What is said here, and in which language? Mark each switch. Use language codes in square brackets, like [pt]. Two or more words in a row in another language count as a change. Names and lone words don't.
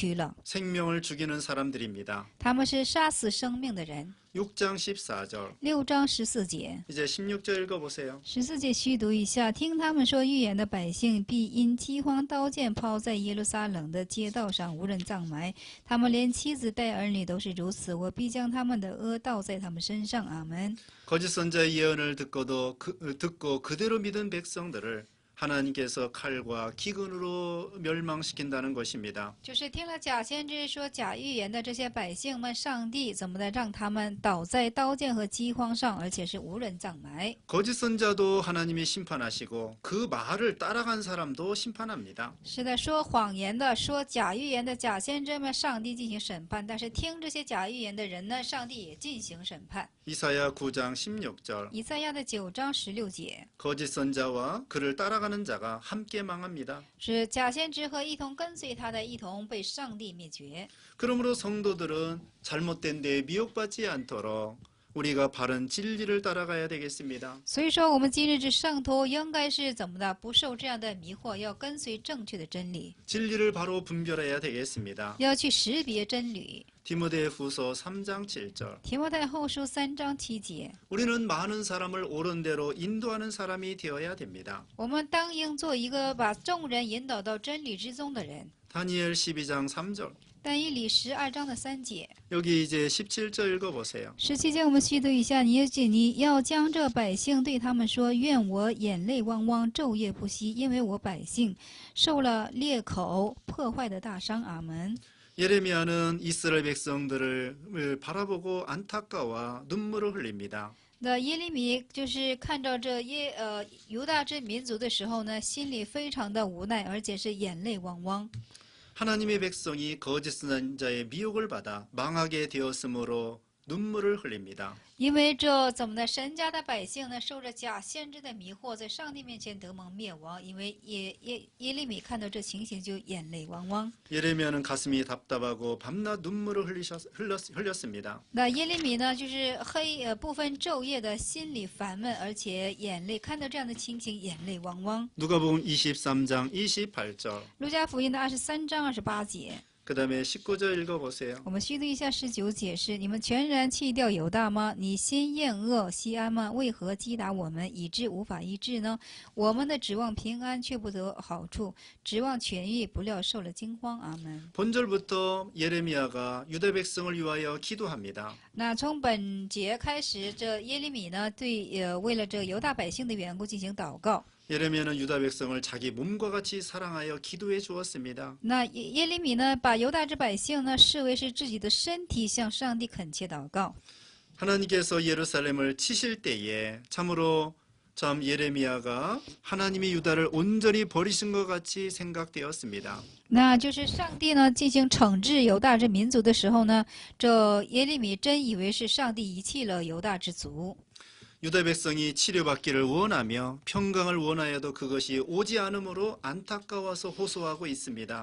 [ko] 생명을 죽이는 사람들입니다. [zh] 他们是杀死生命的人。 [ko] 6장 14절. [zh] 6 章14节。 [ko] 이제 16절 읽어보세요. [zh] 14 节虚读一下，听他们说预言的百姓必因饥荒刀剑抛在耶路撒冷的街道上，无人葬埋。他们连妻子带儿女都是如此，我必将他们的恶倒在他们身上。阿门。 [ko] 거짓 선자의 예언을 듣고 그대로 믿은 백성들을 하나님께서 칼과 기근으로 멸망시킨다는 것입니다. [zh] 就是听了假先知说假预言的这些百姓们，上帝怎么的让他们倒在刀剑和饥荒上，而且是无人葬埋。 [ko] 거짓 선자도 하나님이 심판하시고 그 말을 따라간 사람도 심판합니다. [zh] 是的，说谎言的、说假预言的假先知们，上帝进行审判；但是听这些假预言的人呢，上帝也进行审判。 [ko] 이사야 9장 16절. [zh] 以赛亚的9章16节。 [ko] 거짓 선자와 그를 따라가는 자가 함께 망합니다. [zh] 是假先知和一同跟随他的，一同被上帝灭绝。 [ko] 그러므로 성도들은 잘못된 데에 미혹받지 않도록 우리가 바른 진리를 따라가야 되겠습니다. [zh] 所以说，我们今日之圣徒应该是怎么的？不受这样的迷惑，要跟随正确的真理， [ko] 진리를 바로 분별해야 되겠습니다. [zh] 要去识别真理。 [ko] 디모데후서 3장 7절. [zh] 提摩太后书3章7节， [ko] 우리는 많은 사람을 옳은 대로 인도하는 사람이 되어야 됩니다. [zh] 我们当应做一个把众人引导到真理之中的人。 [ko] 다니엘 12장 3절. [zh] 但以理12章的3节。 [ko] 여기 이제 17절 읽어보세요. [zh] 17 节我们虚读一下，你要将这百姓对他们说：愿我眼泪汪汪，昼夜不息，因为我百姓受了裂口破坏的大伤。阿门。 [ko] 예레미야는 이스라엘 백성들을 바라보고 안타까워 눈물을 흘립니다. [zh] 那耶利米就是看到这犹大之民族的时候呢，心里非常的无奈，而且是眼泪汪汪。 [ko] 하나님의 백성이 거짓 선자의 미혹을 받아 망하게 되었으므로 눈물을 흘립니다. [zh] 因为这怎么的，神家的百姓呢，受着假先知的迷惑，在上帝面前得蒙灭亡。因为耶利米看到这情形，就眼泪汪汪。 [ko] 예레미야는 가슴이 답답하고 밤낮 눈물을 흘렸습니다. [zh] 那耶利米呢，就是不分昼夜的心里烦闷，而且眼泪看到这样的情形，眼泪汪汪。 [ko] 누가복음 23장 28절. [zh] 路加福音的23章28节。 [ko] 그 다음에 19절 읽어보세요. [zh] 我们虚读一下19节是：你们全然弃掉犹大吗？你心厌恶西安吗？为何击打我们，以致无法医治呢？我们的指望平安，却不得好处；指望痊愈，不料受了惊慌。阿门。 [ko] 본절부터 예레미야가 유다 백성을 위하여 기도합니다. [zh] 那从本节开始，这耶利米呢，为了这犹大百姓的缘故进行祷告。 [ko] 예레미야는 유다 백성을 자기 몸과 같이 사랑하여 기도해 주었습니다. [zh] 那耶利米呢，把犹大之百姓呢视为是自己的身体，向上帝恳切祷告。 [ko] 하나님께서 예루살렘을 치실 때에 참으로 참 예레미야가 하나님이 유다를 온전히 버리신 것 같이 생각되었습니다. [zh] 那就是上帝呢进行惩治犹大之民族的时候呢，这耶利米真以为是上帝遗弃了犹大之族。 [ko] 유다 백성이 치료받기를 원하며 평강을 원하여도 그것이 오지 않으므로 안타까워서 호소하고 있습니다.